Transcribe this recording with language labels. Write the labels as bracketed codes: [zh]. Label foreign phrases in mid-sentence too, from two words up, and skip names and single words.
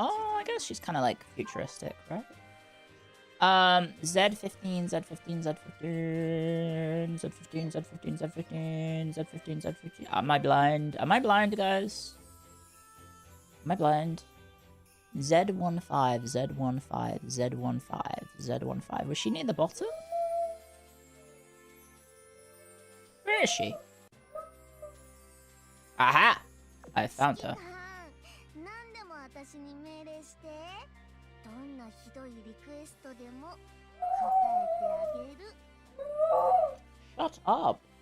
[en] Oh, I guess she's kind of like futuristic, right? Z15, Z15, Z15, Z15, Z15, Z15, Z15, Z15. Am I blind? Am I blind, guys? Am I blind? Z15, Z15, Z15, Z15. Was she near the bottom? Where is she? Aha! I found her. Shut up.